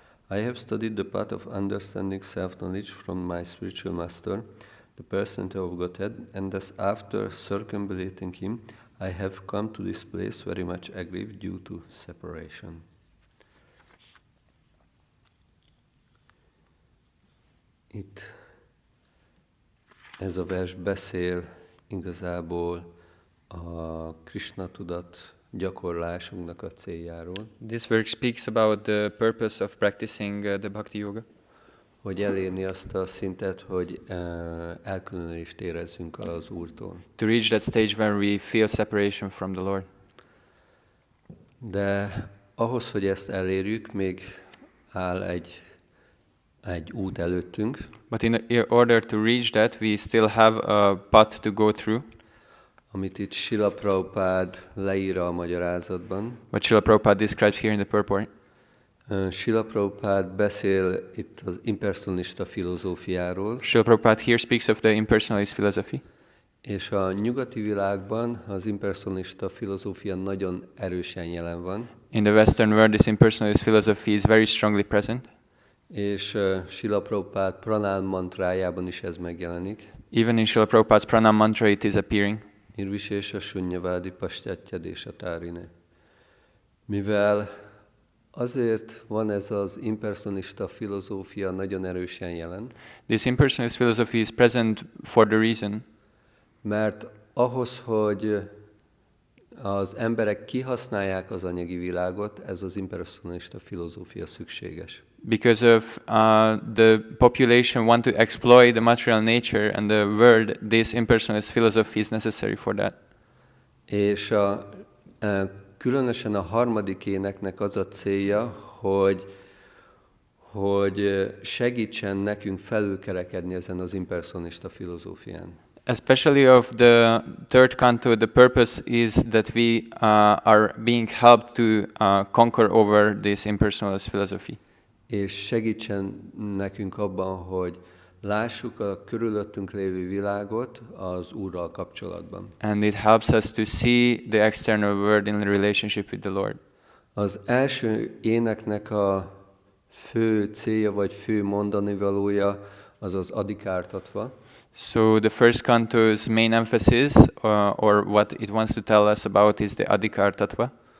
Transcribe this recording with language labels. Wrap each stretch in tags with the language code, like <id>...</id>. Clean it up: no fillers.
<en>I have studied the path of understanding self-knowledge from my spiritual master, the personality of Godhead, and thus after circumambulating him, I have come to this place very much aggrieved due to separation.</en> <hu>Itt ez a vers beszél igazából a Krishna tudat gyakorlásunknak a céljáról.</hu> <en>This verse speaks about the purpose of practicing the Bhakti Yoga.</en> <hu>Hogy elérni azt a szintet, hogy elkülönülést érezzünk az Úrtól.</hu> <en>To reach that stage where we feel separation from the Lord.</en> <hu>De ahhoz, hogy ezt elérjük, még áll egy út előttünk.</hu> <en>But in order to reach that, we still have a path to go through.</en> <hu>Amit itt Srila Prabhupád leír a magyarázatban.</hu> <en>What Srila Prabhupada describes here in the purport.</en> <hu>Srila Prabhupád beszél itt az impersonalista filozófiáról.</hu> <en>Srila Prabhupada here speaks of the impersonalist philosophy.</en> <hu>És a nyugati világban az impersonalista filozófia nagyon erősen jelen van.</hu> <en>In the Western world, this impersonalist philosophy is very strongly present.</en> <hu>És Srila Prabhupád pranám mantrájában is ez megjelenik.</hu> <en>Even in Srila Prabhupada's pranam mantra it is appearing.</en> <sa>Nirvisésa sunyavadi pastyatya desatárine.</sa> <hu>Mivel Azért van ez az impersonista filozófia nagyon erősen jelen,</hu> <en>This impersonalist philosophy is present for the reason</en> <hu>mert ahhoz, hogy az emberek kihasználják az anyagi világot, ez az impersonista filozófia szükséges.</hu> <en>because of the population want to exploit the material nature and the world. This impersonalist philosophy is necessary for that.</en> <hu>És különösen a harmadik éneknek az a célja, hogy segítsen nekünk felülkerekedni ezen az impersonista filozófián.</hu> <en>Especially of the third canto, the purpose is that we are being helped to conquer over this impersonalist philosophy.</en> <hu>És segítsen nekünk abban, hogy lássuk a körülöttünk lévő világot az Úrral kapcsolatban.</hu> <en>And it helps us to see the external world in relationship with the Lord.</en> <hu>Az első éneknek a fő célja vagy fő mondanivalója az az adikártatva,</hu> <en>So the first canto's main emphasis, or what it wants to tell us about, is the adhikar tattva.</en>